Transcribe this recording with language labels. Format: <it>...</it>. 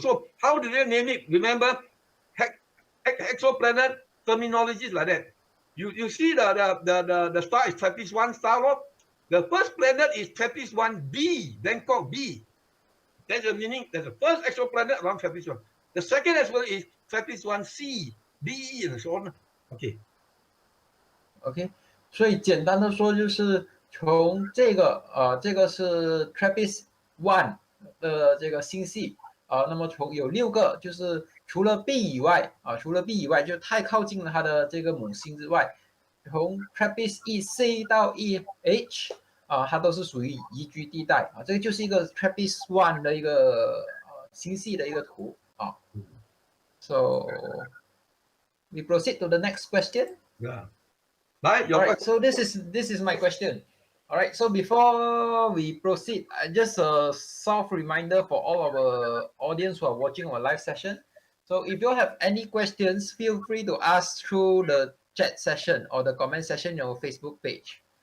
<en>So how do they name it? Remember, exoplanet terminology is like that. You see the star is TRAPPIST 1 star, The first planet is TRAPPIST 1b, Bangkok B. That's the meaning. That's the first exoplanet around TRAPPIST 1. The second as well is TRAPPIST 1c, B, and so on. Okay.</en> <zh>OK，所以简单的说就是从这个是 TRAPPIST One 的这个星系那么从有6个，就是除了 B 以外除了 B 以外就太靠近了它的这个母星之外，从 TRAPPIST EC 到 EH 它都是属于宜居地带这个就是一个 TRAPPIST One 的一个星系的一个图</zh> <en>So we proceed to the next question. Yeah. Right. All right. So this is my question. All right. So before we proceed, just a soft reminder for all our audience who are watching our live session. So if you have any questions, feel free to ask through the chat session or the comment section on your Facebook page.</en>